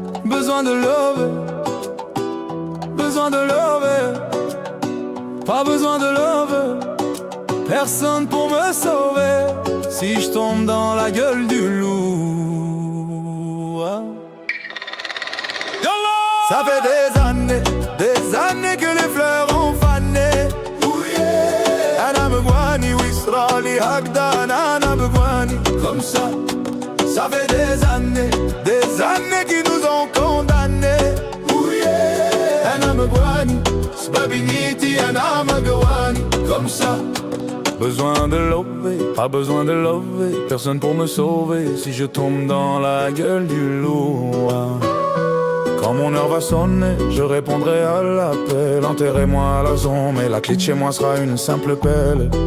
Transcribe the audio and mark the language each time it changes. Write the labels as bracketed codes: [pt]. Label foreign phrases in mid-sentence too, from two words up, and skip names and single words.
[fr] besoin de love, besoin de love, pas besoin de love, personne pour me sauver si je tombe dans la gueule du loup. Ça fait des années que les fleurs ont fané. [ar] Ana begwani wisrali hakda ana begwani. [fr] Comme ça fait des années qui nous ont condamnés. [ar] Ana begwani sbabiniti ana begwani. [fr] Comme ça. Besoin de love, pas besoin de love, personne pour me sauver si je tombe dans la gueule du loup. Quand mon heure va sonner, je répondrai à l'appel. Enterrez-moi à la zone, mais la clé de chez moi sera une simple pelle.